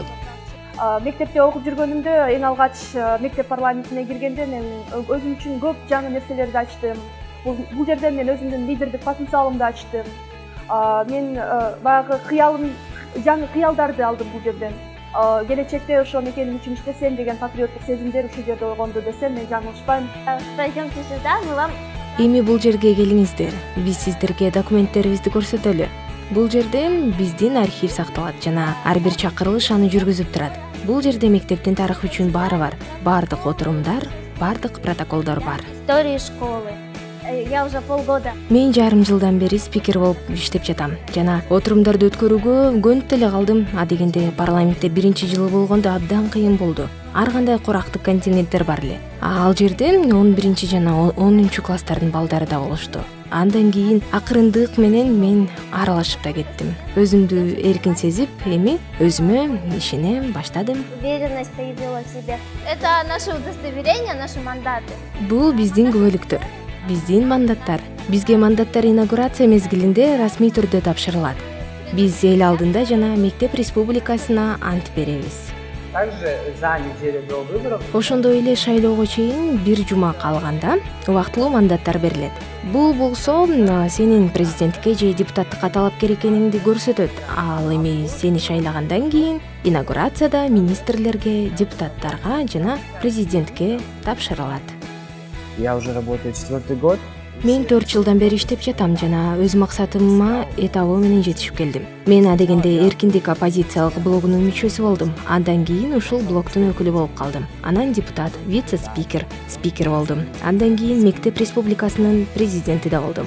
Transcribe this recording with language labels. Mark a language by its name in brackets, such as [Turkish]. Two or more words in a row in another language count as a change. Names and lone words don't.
[Kyrgyz] Мектепте окуп жүргөнүмдө эң алгач мектеп парламентине киргенде мен өзүм үчүн көп жаңы нерселерди ачтым. Бул жерден мен өзүмдүн лидердик потенциалымды ачтым. Мен баягы жаңы кыялдарды алдым бул жерден. Келечекте ошо мекеним үчүн иштесем деген патриоттук сезимдер ушул жерде ойгонду десем мен жаңылышпайм. [Russian] Пойдемте сюда, мы вам. [Kyrgyz] Эми бул жерге келиңиздер. Биз сиздерге документтерибизди көрсөтөлү. Бул жерде биздин архив сакталат жана ар бир чакырылыш аны жүргүзүп турат. Бул жерде мектептин тарыхы үчүн баары бар. Бардык отурумдар, бардык протоколдор бар. [Russian] История школы. Я уже полгода. [Kyrgyz] Мен жарым жылдан бери спикер болуп иштеп жатам жана отурумдарды өткөрүүгө көнүп деле калдым. А дегенде парламентте 1-жылы болгондо абдан кыйын болду. Ар кандай курактык контингенттер бар эле. Ал жерде 11 жана 10 класстардын балдары да болушту. Андан кийин акырындык менен мен аралашып да кеттим. Өзүмдү эркин сезип, эми өзүмө ишене баштадым. [Russian] Уверенность появилась в себе. Это наше удостоверение, наши мандаты. [Kyrgyz] Бул биздин күбөлүктөр, биздин мандаттар. Бизге мандаттар инаугурация мезгилинде расмий түрдө тапшырылат. Биз эл алдында жана мектеп республикасына ант беребиз. [Russian] Также за неделю до выборов. [Kyrgyz] Ошондой эле шайлоого чейин 1 жума калганда убактылуу мандаттар берилет. Бул болсо сенин президенттикке же депутаттыкка талапкер экениңди көрсөтөт. Ал эми сени шайлагандан кийин инаугурацияда министрлерге, депутаттарга жана президентке тапшырылат. [Russian] Я уже работаю 4-й год, [Kyrgyz] Мен 4 жылдан бери иштеп жатам жана өз максатыма этабы менен жетишип келдим. Мен адегенде эркиндик оппозициялык блогунун мүчөсү болдум. Андан кийин ушул блогдун өкүлү болуп калдым. Анан депутат, вице-спикер, спикер болдум. Андан кийин Мектеп Республикасынын президенти да болдум.